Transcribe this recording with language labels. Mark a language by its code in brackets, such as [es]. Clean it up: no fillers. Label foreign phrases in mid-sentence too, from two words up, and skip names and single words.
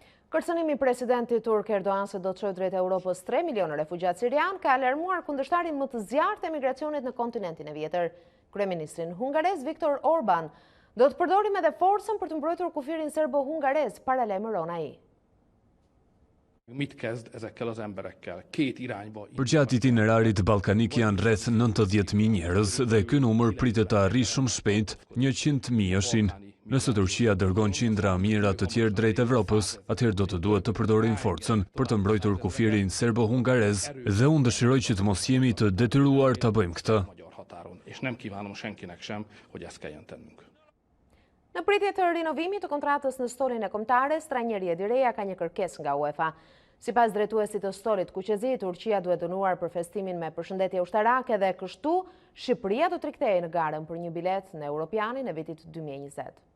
[sq] Kërcënimi i presidentit turk Erdogan se do të çojë drejt Europës 3 milionë refugjat sirian ka alarmuar kundërshtarin më të zjarrt të emigracionit në kontinentin e vjetër. Kryeministrin hungarez Viktor Orban do të përdorim edhe forcën për të mbrojtur kufirin serbo-hungarez, paralajmëron ai. [hu] Mit kezd ezekkel az emberekkel? Két irányba. [sq] Përgjatë itinerarit ballkanik janë rreth 90.000 njerëz dhe ky numër pritet të arrijë shumë shpejt 100.000-shin. Nëse Turqia dërgon qindra mijëra të tjerë drejt Evropës, atëherë do të duhet të përdorin forcën për të mbrojtur kufirin serbo-hungarez dhe unë dëshiroj që të mos jemi të detyruar ta bëjmë këtë. [hu] És nem kívánom senkinek sem, hogy ezt kelljen tennünk. [sq] Në pritje të rinovimit të kontratës në stolin e kombëtares, trajneri Edi Reja ka një kërkesë nga UEFA. Sipas drejtuesit të stolit Kuqezi, Turqia duhet dënuar për festimin me përshëndetje ushtarake dhe kështu Shqipëria do të rikthehej në garën për një bilet në Europianin e vitit 2020.